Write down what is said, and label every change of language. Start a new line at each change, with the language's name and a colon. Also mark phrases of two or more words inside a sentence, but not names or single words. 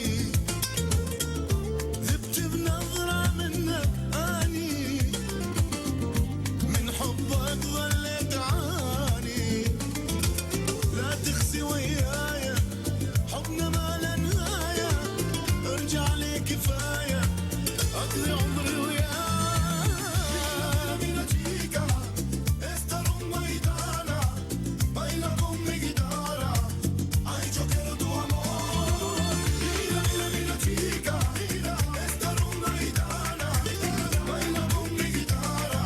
Arabic: ذبت بنظرة منك أني من حبك ظليت عاني لا تخزي ويايا حبنا ما له نهاية ارجع لي كفاية أقضي عمري وياك
Spanish: Mira chica, esta rumba gitana baila con mi guitarra. Ay, yo quiero tu amor. Mira chica, esta rumba gitana baila con mi guitarra.